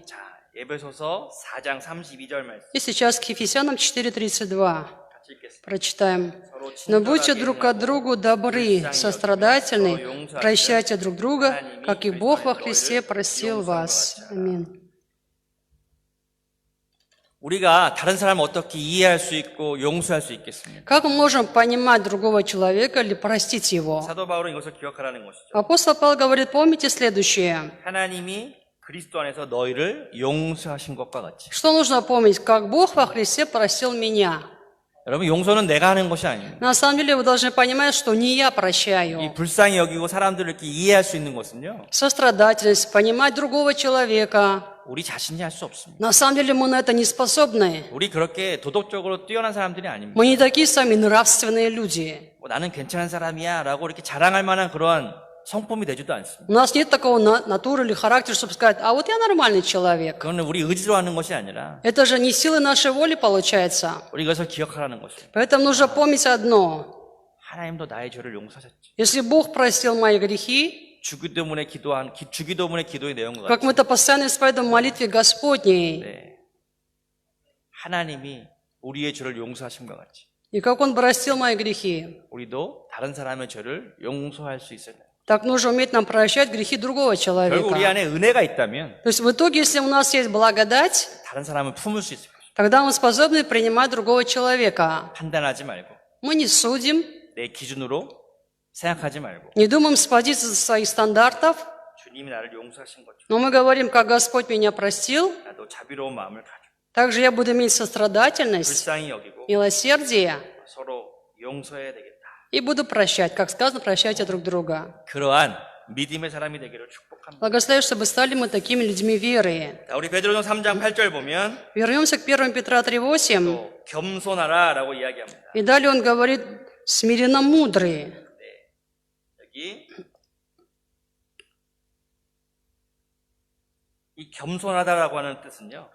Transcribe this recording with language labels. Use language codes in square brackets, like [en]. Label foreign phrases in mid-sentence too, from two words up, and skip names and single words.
[ko] 자, 에베소서 4장 32절 말씀 [ru] И сейчас к Ефесянам 4:32 [ko] 같이 읽겠습니다. [ru] прочитаем. [ko] 서로 [ru] Но будьте [ko] 친절하게 [ru] друг к другу добры, сострадательны, прощайте друг друга, как и Бог во Христе простил вас. Аминь. [ko] 우리가 다른 사람을 어떻게 이해할 수 있고 용서할 수 있겠습니까? [ru] Как мы можем понимать другого человека или простить его? [ko] 사도 바울은 이것을 기억하라는 것이죠. [ru] Апостол Павел говорит: помните следующее. [ko] 하나님이 그리스도 안에서 너희를 용서하신 것과 같이. [ru] Что нужно помнить? Как Бог во Христе простил меня. [ko] 여러분, 용서는 내가 하는 것이 아닙니다. [ru] На самом деле вы должны понимать, что не я [ko] 이 [ru] прощаю. [ko] 불쌍히 여기고 사람들을 이렇게 이해할 수 있는 것은요, [ru] Сострадательность, понимать другого человека. [ko] 우리 자신이 할 수 없습니다. [ru] На самом деле мы на это не способны. [ko] 우리 그렇게 도덕적으로 뛰어난 사람들이 아닙니다. [ru] Мы не такие сами нравственные люди. [ko] 뭐 나는 괜찮은 사람이야 라고 이렇게 자랑할 만한 그러한 성품이 되지도 않습니다. [ru] У нас нет такого натуры или характера, чтобы сказать: а вот я нормальный человек. [ko] 그거는 우리 의지로 하는 것이 아니라 [ru] Это же не силы нашей воли получается. [ko] 우리 이것을 기억하라는 것입니다. [ru] Поэтому нужно помнить одно. [ko] 하나님도 나의 죄를 용서하셨지. [ru] Если Бог простил мои грехи, [ko] 주기도문의 기도의 내용과 [ru] как [ko] 같이 [ru] мы это постоянно исповедуем в молитве Господней, [ko] 네. 하나님이 우리의 죄를 용서하신 것 같이 [ru] и как Он простил мои грехи, [ko] 우리도 다른 사람의 죄를 용서할 수 있어야 돼요. [ru] так нужно уметь нам прощать грехи другого [ko] 결국 우리 [ru] человека. [ko] 안에 은혜가 있다면 [ru] То есть в итоге, если у нас есть благодать, [ko] 다른 사람을 품을 수 있을 것입니다. [ru] тогда мы способны принимать другого человека. [ko] 판단하지 말고 [ru] Мы не судим, [ko] 내 기준으로 생각하지 말고 [ru] не думаем с позиции своих стандартов, [ko] 주님이 나를 용서하신 것처럼 [ru] но мы говорим: как Господь меня простил, [ko] 나도 자비로운 마음을 가지고 [ru] также я буду иметь сострадательность, [ko] 불쌍히 여기고 [ru] милосердие [ko] 서로 용서해야 되겠다. [ru] и буду прощать. Как сказано, прощайте друг друга. [ko] 그러한 믿음의 사람이 되기를 축복합니다. [ru] Благословляю, чтобы стали мы такими людьми веры. [ko] 자, 우리 베드로전 3장 8절 보면 [ru] Вернемся к 1 Петра 3:8. [ko] 또 겸손하라라고 이야기합니다. [ru] И далее он говорит: смиренно мудрые. [ko] 여기 이 겸손하다라고 하는 뜻은요,